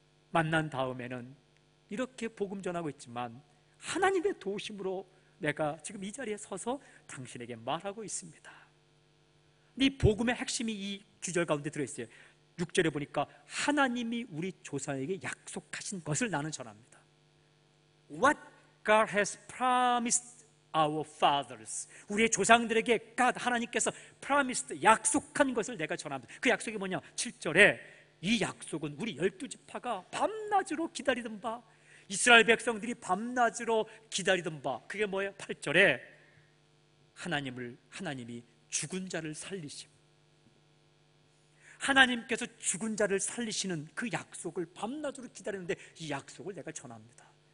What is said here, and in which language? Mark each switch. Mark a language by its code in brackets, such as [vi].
[ko] 만난 다음에는 이렇게 복음 전하고 있지만 하나님의 도우심으로 내가 지금 이 자리에 서서 당신에게 말하고 있습니다. 이 복음의 핵심이 이 구절 가운데 들어있어요. 6절에 보니까 하나님이 우리 조상에게 약속하신 것을 나는 전합니다. [en] What God has promised our fathers. [ko] 우리의 조상들에게 God, 하나님께서 promised, 약속한 것을 내가 전합니다. 그 약속이 뭐냐? 7절에 이 약속은 우리 12지파가 밤낮으로 기다리던 바, 이스라엘 백성들이 밤낮으로 기다리던 바, 그게 뭐예요? 8절에 하나님이 죽은 자를 살리심, 하나님께서 죽은 자를 살리시는 그 약속을 밤낮으로 기다리는데 이 약속을 내가 전합니다.